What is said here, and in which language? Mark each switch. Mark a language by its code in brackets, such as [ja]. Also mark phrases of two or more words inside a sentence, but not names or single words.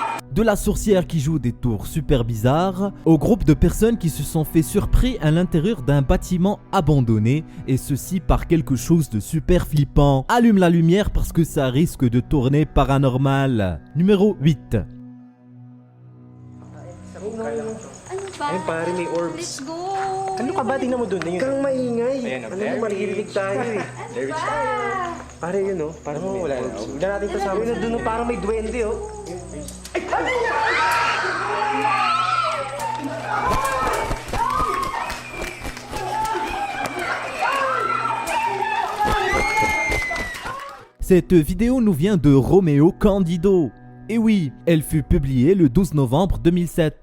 [fr] De la sorcière qui joue des tours super bizarres, au groupe de personnes qui se sont fait surpris à l'intérieur d'un bâtiment abandonné, et ceci par quelque chose de super flippant. Allume la lumière parce que ça risque de tourner paranormal. Numéro 8. [tl] Ano ba? Ayun pare, may orbs. [en] Let's go! [tl] Ano ka ba? Tingnan mo doon. Ayun. Kang maingay. Ayan, Ano mo, maririnig tayo eh. [en] There is [tl] Pare yun oh. Parang wala. Huwag na natin kasama. Yun doon oh, parang may duwende oh. [fr] Cette vidéo nous vient de Roméo Candido. Et oui, elle fut publiée le 12 novembre 2007.